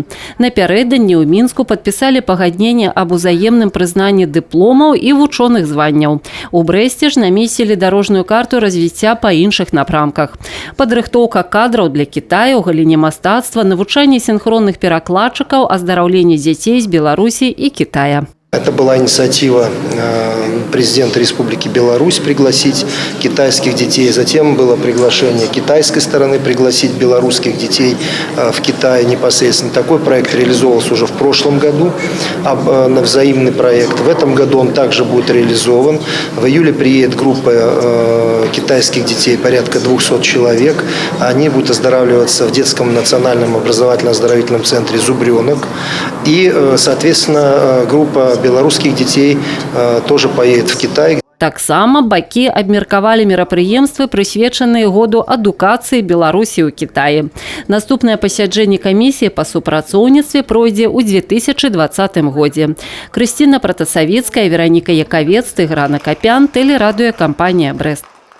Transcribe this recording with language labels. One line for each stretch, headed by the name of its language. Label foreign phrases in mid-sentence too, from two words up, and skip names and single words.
Belarusian: Напярэдадні ў Мінску падпісалі пагадненне аб узаемным прызнанні дыпломаў і вучоных званняў. У Брэсце ж намесілі дарожную карту развіцця па іншых напрамках. Падрыхтоўка кадраў для Кітая ў галіне мастацтва, навучанне сінхронных перакладчыкаў, аздараўленне дзяцей з Беларусі і Кітая.
Russian: Это была инициатива президента Республики Беларусь пригласить китайских детей. Затем было приглашение китайской стороны пригласить белорусских детей в Китай непосредственно. Такой проект реализовывался уже в прошлом году, на взаимный проект. В этом году он также будет реализован. В июле приедет группа китайских детей, порядка 200 человек. Они будут оздоравливаться в детском национальном образовательно-оздоровительном центре «Зубренок». И, соответственно, группа белорусских детей тоже поедет в Китай.
Belarusian: Таксама бакі абмеркавалі мерапрыемствы, прысвечаныя году адукацыі Беларусі ў Кітаі. Наступнае пасяджэнне камісіі па супрацоўніцтве пройдзе ў 2020 годзе. Крысціна Пратасавіцкая, Вераніка Якавец, Тыгран Акапян, тэлерадыёкампанія «Брэст».